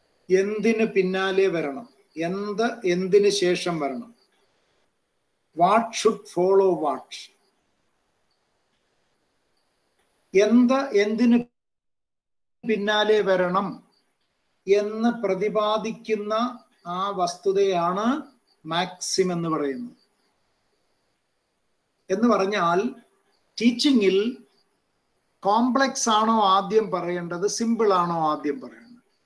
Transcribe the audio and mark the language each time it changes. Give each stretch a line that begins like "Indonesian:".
Malayalam: എന്തിന് പിന്നാലെ വരണം, എന്തിന് ശേഷം വരണം.
English: What should follow what.
Malayalam: എന്തിന് പിന്നാലെ വരണം എന്ന് പ്രതിപാദിക്കുന്ന ആ വസ്തുതയാണ് മാക്സിം എന്ന് പറയുന്നത്. എന്ന് പറഞ്ഞാൽ ടീച്ചിങ്ങിൽ കോംപ്ലക്സ് ആണോ ആദ്യം പറയേണ്ടത്, സിമ്പിൾ ആണോ ആദ്യം പറയേണ്ടത്?